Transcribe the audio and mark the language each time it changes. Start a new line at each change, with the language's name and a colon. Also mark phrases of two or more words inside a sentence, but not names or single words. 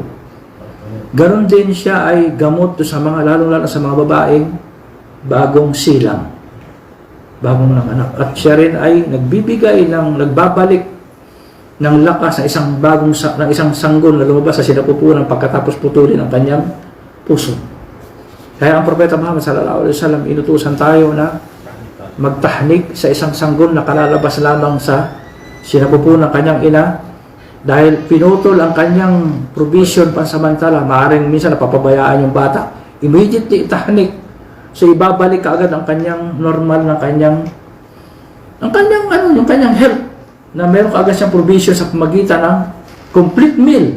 Filipino: Ganon din siya ay gamot sa mga, lalo-lalo sa mga babaeng bagong silang, bagong nanganak. At siya rin ay nagbabalik ng lakas ng isang sanggol na lumabas sa sinapupunan pagkatapos putulin ang kanyang puso. Kaya ang Propeta Muhammad
Arabic: sallallahu alaihi wasallam,
Filipino: inutusan tayo na magtahnik sa isang sanggol na kalalabas lamang sa sinapupunan ng kanyang ina, dahil pinutol ang kanyang provision pansamantala. Maaaring minsan napapabayaan yung bata, immediately itahnik. So ibabalik kaagad ang kanyang normal ng kanyang health, na meron kaagad siyang provision sa pamagitan ng
English: complete meal.